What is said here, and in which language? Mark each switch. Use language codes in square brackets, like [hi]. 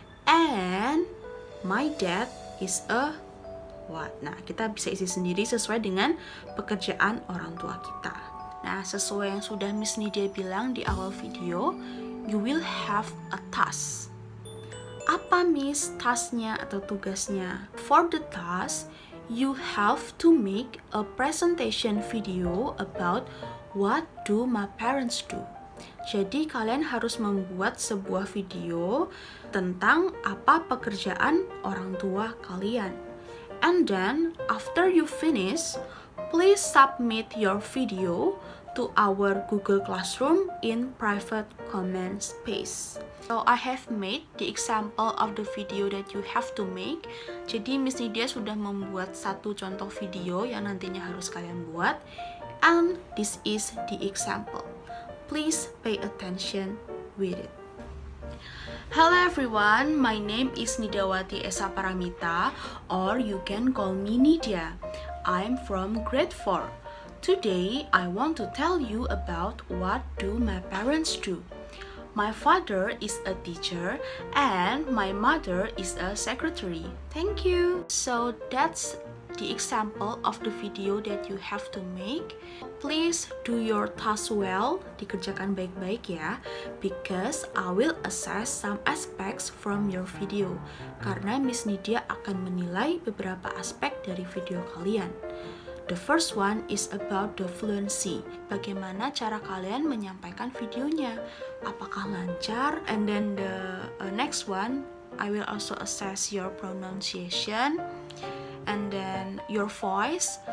[en] And my dad is a what? [id] Nah, kita bisa isi sendiri sesuai dengan pekerjaan orang tua kita. Nah, sesuai yang sudah Miss Nidia bilang di awal video, [en] you will have a task. [id] Apa Miss tasknya atau tugasnya? [en] For the task, you have to make a presentation video about what do my parents do. [id] Jadi kalian harus membuat sebuah video tentang apa pekerjaan orang tua kalian. [en] And then, after you finish, please submit your video to our Google Classroom in private comment space. So, I have made the example of the video that you have to make. [id] Jadi, Miss Nidia sudah membuat satu contoh video yang nantinya harus kalian buat. [en] And this is the example. Please pay attention with it. Hello everyone, my name is Nidawati Esa Paramita, or you can call me Nidia. I'm from grade 4. Today, I want to tell you about what do my parents do. My father is a teacher and my mother is a secretary. Thank you. So that's the example of the video that you have to make. Please do your task well, [id] dikerjakan baik-baik ya, [en] because I will assess some aspects from your video. [id] Karena Miss Nidia akan menilai beberapa aspek dari video kalian. [en] The first one is about the fluency. [id] Bagaimana cara kalian menyampaikan videonya? Apakah lancar? [en] And then the next one, I will also assess your pronunciation and then your voice.